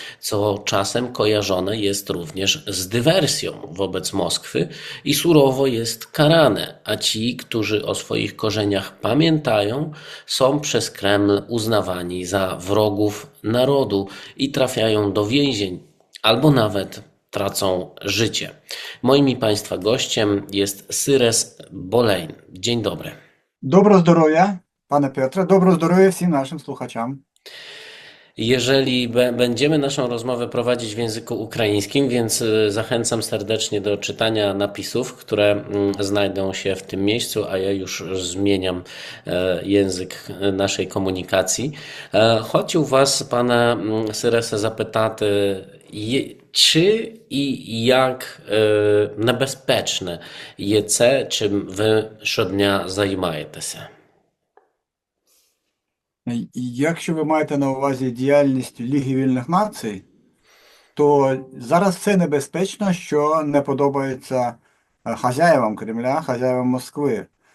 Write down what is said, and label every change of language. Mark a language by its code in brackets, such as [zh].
[pl] co czasem kojarzone jest również z dywersją wobec Moskwy i surowo jest karane, a ci, którzy o swoich korzeniach pamiętają, są przez Kreml uznawani za wrogów narodu i trafiają do więzień albo nawet tracą życie. Moim i Państwa gościem jest Syres Bolejn. Dzień dobry. [uk] Доброго здоров'я, пане Петре, доброго здоров'я всім нашим слухачам. [pl] Jeżeli będziemy naszą rozmowę prowadzić w języku ukraińskim, więc zachęcam serdecznie do czytania napisów, które znajdą się w tym miejscu, a ja już zmieniam język naszej комунікації. [uk] Хотів вас, пане Сиресе, запитати, чи і як небезпечне є це, чим ви щодня займаєтеся? Якщо ви маєте на увазі діяльність Ліги вільних націй, то зараз це небезпечно, що не подобається хазяївам Кремля, хазяївам Москви.